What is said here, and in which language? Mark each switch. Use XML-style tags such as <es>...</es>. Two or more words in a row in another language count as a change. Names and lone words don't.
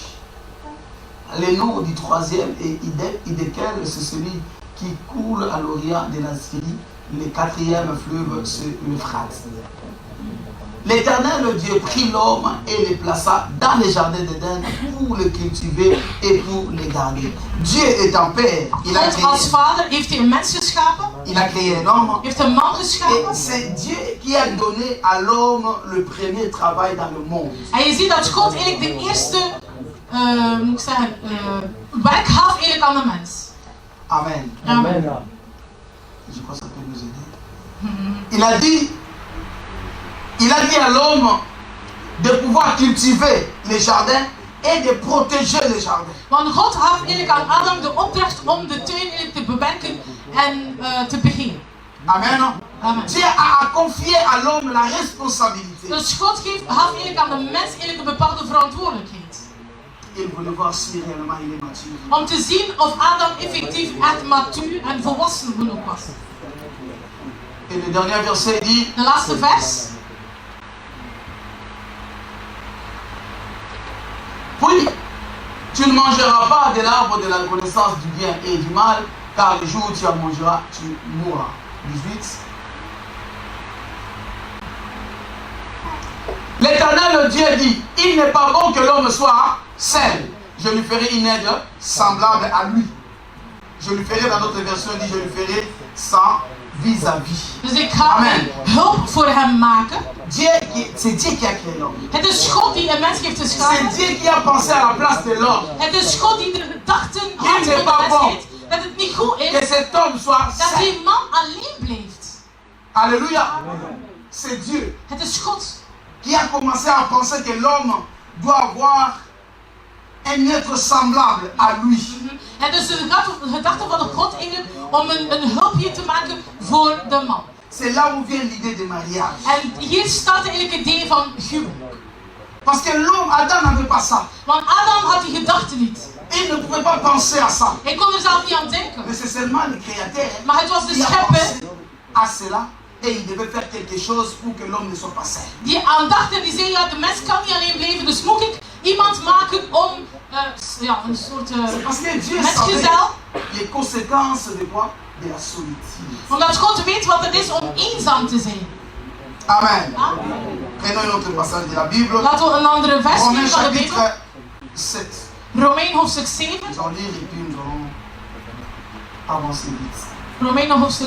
<fr>Le nom du troisième est Hidekel, c'est celui qui coule à l'orient de la Syrie. Le quatrième fleuve, c'est l'Euphrate. L'Éternel Dieu prit l'homme et le plaça dans le jardin d'Éden pour le cultiver et pour le garder. Dieu est un père.</fr> <nl>God als vader heeft hij een mens geschapen.</nl> <fr>Il a créé un homme.</fr> <nl>Heeft een man</nl> <fr>Et</fr> <nl>geschapen.</nl> <fr>c'est Dieu qui a donné à l'homme le premier travail dans le monde.</fr> <nl>En je ziet dat God eigenlijk de eerste, moet ik zeggen, werk gaf eigenlijk aan de mens. Amen. Amen.</nl> <fr>Je crois que ça peut nous aider. Il a dit à l'homme de pouvoir cultiver les jardins et de protéger les jardins.</fr> <nl>Want God gaf eigenlijk aan Adam de opdracht om de tuin eigenlijk te bewerken en te beheren. Amen. Amen.</nl> <fr>Dieu a confié à l'homme la responsabilité.</fr> <nl>Dus God gaf eigenlijk aan de mens eigenlijk een bepaalde verantwoordelijkheid.</nl> <fr>Il voulait voir si réellement il est mature.</fr> <nl>Om te zien of Adam effectief echt matuur en volwassen genoeg was.</nl> <fr>Et le dernier verset dit,</fr> <nl>De laatste vers.</nl> <fr>puis tu ne mangeras pas de l'arbre de la connaissance du bien et du mal, car le jour où tu en mangeras, tu mourras. 18. L'Éternel Dieu dit, il n'est pas bon que l'homme soit seul. Je lui ferai une aide semblable à lui. Je lui ferai, dans notre version, dit, je lui ferai sans vis-à-vis.</fr> <nl>Dus ik ga Amen. een hulp voor hem maken.</nl> <fr>C'est Dieu qui a créé l'homme.</fr> <nl>Het is God die een mens heeft</nl> <fr>C'est</fr> <nl>geschapen.</nl> <fr>Dieu qui a pensé à la place de l'homme.</fr> <nl>Het is God die de gedachten had van de mensheid. Dat het niet goed</nl> <fr>Que</fr> <nl>is</nl> <fr>cet homme soit</fr> <nl>dat</nl> <fr>seul.</fr> <nl>die man alleen blijft.</nl> <fr>Alléluia. C'est Dieu</fr> <nl>Het is God</nl> <fr>qui a commencé à penser que l'homme doit avoir un être semblable à lui.</fr> <nl>Het is de gedachte van de God eigenlijk om een hulpje te maken voor de man.</nl> <fr>C'est là où vient l'idée de mariage.</fr> <nl>En hier staat eigenlijk het idee van huwelijk.</nl> <fr>Parce que l'homme, Adam n'avait pas ça.</fr> <nl>Want Adam had die gedachte niet.</nl> <fr>Il ne pouvait pas penser à ça.</fr> <nl>Hij kon er zelf niet aan denken.</nl> <fr>Mais c'est seulement le Créateur</fr> <nl>Maar het was de</nl> <fr>qui a</fr> <nl>schepper</nl> <fr>pensé à cela. Et il devait faire quelque chose pour que l'homme ne soit pas seul.</fr> <nl>die aan dacht en die zei, ja, de mens kan niet alleen blijven, dus moet ik iemand maken om ja, een soort</nl> <fr>C'est parce que Dieu savait</fr> <nl>mensgezel.</nl> <fr>les conséquences de quoi? De la solitude.</fr> <nl>Omdat God weet wat het is om eenzaam te zijn. Amen. Ja?</nl> <fr>Prenons een autre passage de la Bible.</fr> <nl>Laten we een andere vers nemen</nl> <fr>Romains</fr> <nl>van de Bijbel.</nl> <fr>chapitre 7.</fr> <nl>Romein hoofdstuk 7.</nl> <fr>Nous allons lire et puis nous allons avancer vite.</fr> <nl>Romein hoofdstuk</nl>